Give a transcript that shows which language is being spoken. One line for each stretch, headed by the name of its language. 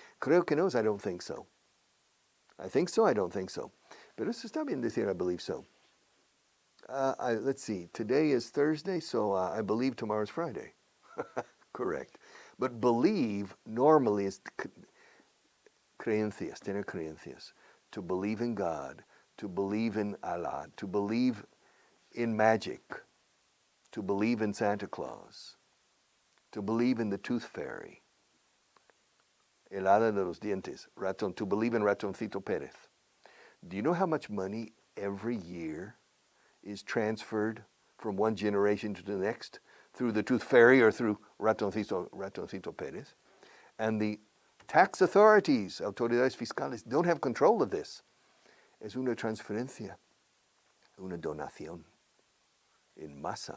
Spanish: Creo que no es
English: I don't think so. I think so, I don't think so.
Spanish: Pero eso está bien decir
English: I believe so. Let's see. Today is Thursday, so I believe tomorrow's Friday. Correct. But believe normally is
Spanish: creencias, tener creencias.
English: To believe in God, to believe in Allah, to believe in magic, to believe in Santa Claus, to believe in the tooth fairy,
Spanish: el hada de los dientes,
English: to believe in Ratoncito Pérez. Do you know how much money every year is transferred from one generation to the next through the tooth fairy or through Ratoncito Pérez? And the tax authorities,
Spanish: autoridades fiscales,
English: don't have control of this.
Spanish: Es una transferencia, una donación en masa.